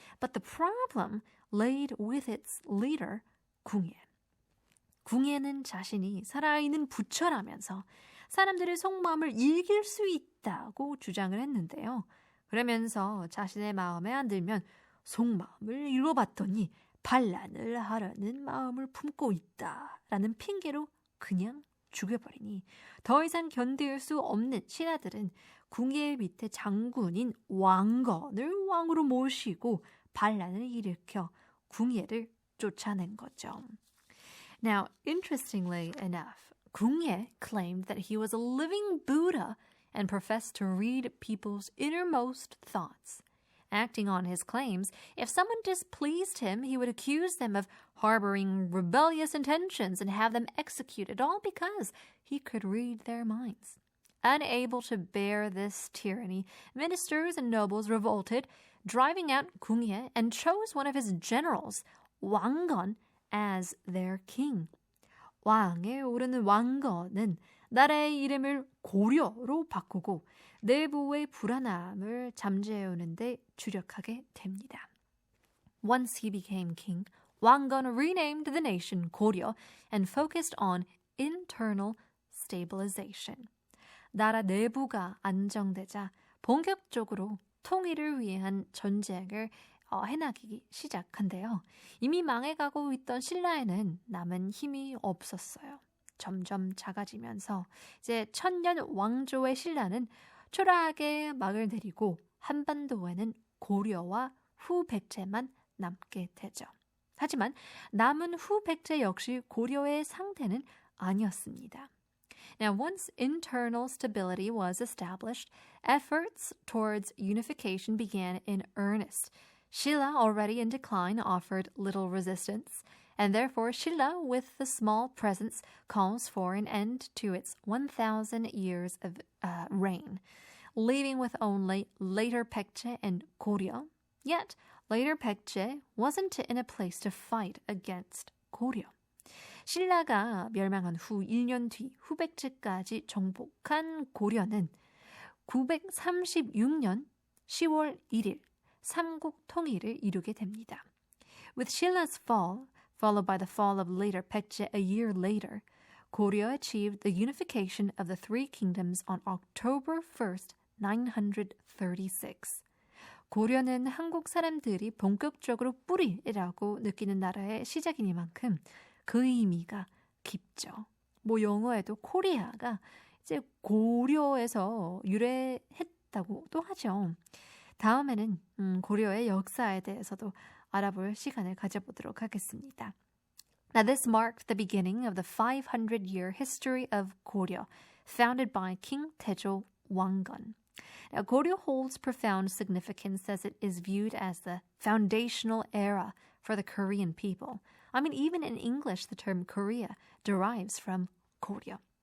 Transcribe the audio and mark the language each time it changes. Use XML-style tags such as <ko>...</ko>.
<en>But the problem laid with its leader, 궁예.</en> <ko>궁예는 자신이 살아있는 부처라면서 사람들의 속마음을 읽을 수 있다고 주장을 했는데요. 그러면서 자신의 마음에 안 들면 속마음을 읽어봤더니 반란을 하려는 마음을 품고 있다라는 핑계로 그냥 죽여버리니 더 이상 견딜 수 없는 신하들은 궁예 밑에 장군인 왕건을 왕으로 모시고 반란을 일으켜 궁예를 쫓아낸 거죠.</ko> <en>Now, interestingly enough, 궁예 claimed that he was a living Buddha and professed to read people's innermost thoughts. Acting on his claims, if someone displeased him, he would accuse them of harboring rebellious intentions and have them executed, all because he could read their minds. Unable to bear this tyranny, ministers and nobles revolted, driving out 궁예 and chose one of his generals, 왕건, as their king.</en> <ko>왕에 오르는 왕건은 나라의 이름을 고려로 바꾸고 내부의 불안함을 잠재우는 데 주력하게 됩니다.</ko> <en>Once he became king, 왕건 renamed the nation 고려 and focused on internal stabilization.</en> <ko>나라 내부가 안정되자 본격적으로 통일을 위한 전쟁을 해나가기 시작한데요. 이미 망해가고 있던 신라에는 남은 힘이 없었어요. 점점 작아지면서 이제 천년 왕조의 신라는 초라하게 막을 내리고 한반도에는 고려와 후백제만 남게 되죠. 하지만 남은 후백제 역시 고려의 상대는 아니었습니다.</ko> <en>Now, once internal stability was established, efforts towards unification began in earnest. Shilla, already in decline, offered little resistance, and therefore Shilla, with the small presence, calls for an end to its 1,000 years of reign, leaving with only later Baekje and Goryeo. Yet, later Baekje wasn't in a place to fight against Goryeo.</en> <ko>신라가 멸망한 후 1년 뒤 후백제까지 정복한 고려는 936년 10월 1일 삼국통일을 이루게 됩니다.</ko> <en>With Shilla's fall, followed by the fall of later Baekje a year later, Goryeo achieved the unification of the three kingdoms on October 1st, 936.</en> <ko>고려는 한국 사람들이 본격적으로 뿌리라고 느끼는 나라의 시작이니만큼 그 의미가 깊죠. 영어에도 코리아가 이제 고려에서 유래했다고도 하죠. 다음에는 고려의 역사에 대해서도 알아볼 시간을 가져보도록 하겠습니다.</ko> <en>Now this marked the beginning of the 500-year history of Goryeo, founded by King Taejo Wanggeon. Now, Goryeo holds profound significance as it is viewed as the foundational era for the Korean people. I mean, even in English, the term Korea derives from Goryeo.</en>